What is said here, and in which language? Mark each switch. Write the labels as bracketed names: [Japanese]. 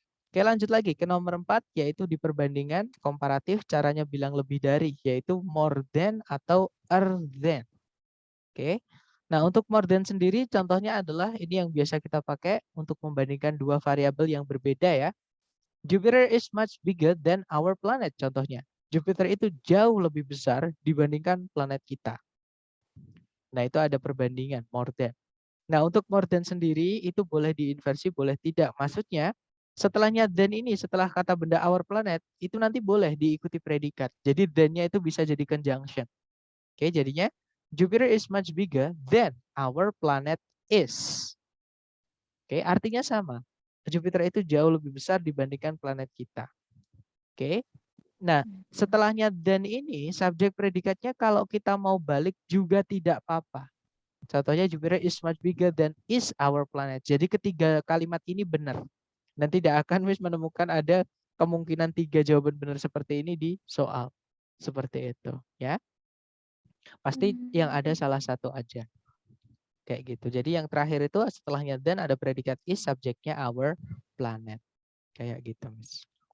[Indonesian] Oke, lanjut lagi ke nomor 4, yaitu di perbandingan komparatif, caranya bilang lebih dari, yaitu more than atau than. Oke. Nah, untuk more than sendiri contohnya adalah ini yang biasa kita pakai untuk membandingkan dua variabel yang berbeda ya. [English] Jupiter is much bigger than our planet [Indonesian] contohnya. Jupiter itu jauh lebih besar dibandingkan planet kita. Nah, itu ada perbandingan more than. Nah, untuk more than sendiri itu boleh diinversi, boleh tidak. Maksudnya, setelahnya than ini, setelah kata benda our planet, itu nanti boleh diikuti predikat. Jadi than-nya itu bisa jadi conjunction. Oke, jadinya [English] Jupiter is much bigger than our planet is. [Indonesian] Oke, artinya sama. Jupiter itu jauh lebih besar dibandingkan planet kita. Oke. Nah, setelahnya than ini, subjek predikatnya kalau kita mau balik juga tidak apa-apa. Contohnya [English] Jupiter is much bigger than is our planet. [Indonesian] Jadi ketiga kalimat ini benar. Dan tidak akan menemukan ada kemungkinan 3 jawaban benar seperti ini di soal. Seperti itu ya. Pasti yang ada salah satu aja. Kayak gitu. Jadi yang terakhir itu setelahnya than ada predikat is, subjeknya our planet. Kayak gitu, Miss.